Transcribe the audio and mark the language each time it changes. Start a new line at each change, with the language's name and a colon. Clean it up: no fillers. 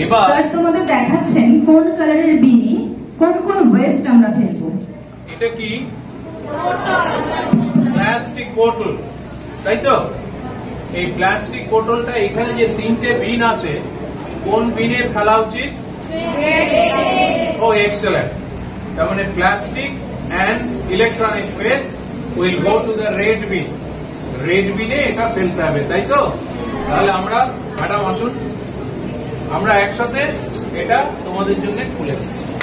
Bangla: Sir তোমাদের দেখাচ্ছেন কোন কালারের বিনে কোন কোন ওয়েস্ট আমরা ফেলবো। এটা কি প্লাস্টিক বোতল, তাই তো? এই প্লাস্টিক বোতলটা এখানে যে তিনটে বিন আছে, কোন বিনে ফেলা উচিত? ও এক্সেলেন্ট। তার মানে plastic
English: and electronic waste will go to the red bin.
Bangla: red bin এ এটা ফেলতে হবে, তাই তো? তাহলে আমরা ম্যাডাম আসুন, আমরা একসাথে এটা তোমাদের জন্য খুলে দিচ্ছি।